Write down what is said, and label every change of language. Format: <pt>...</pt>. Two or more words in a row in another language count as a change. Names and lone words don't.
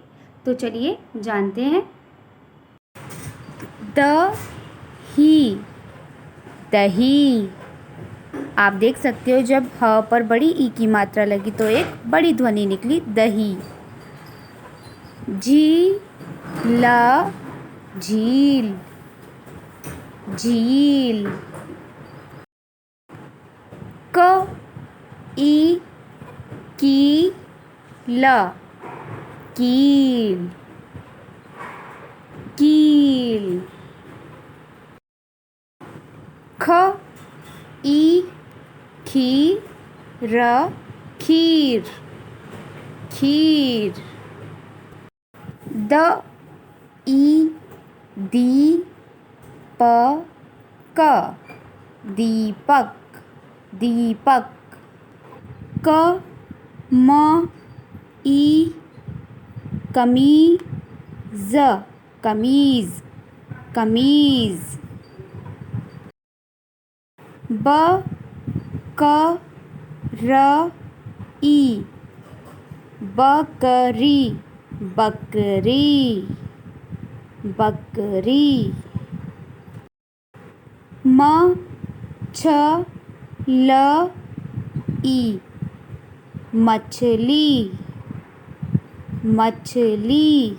<hi>तो चलिए जानते हैं। दही, दही। आप देख सकते हो जब ह पर बड़ी ई की मात्रा लगी तो एक बड़ी ध्वनि निकली, दही। झीला, झील, झील। क ई की ल, कील, कील। ख ई खी र, खीर, खीर। द ई दी प क, दीपक, दीपक। क म ई कमीज, कमीज, कमीज। ब क र ई बकरी, बकरी, बकरी। म छ ल ई मछली, मछली।</hi>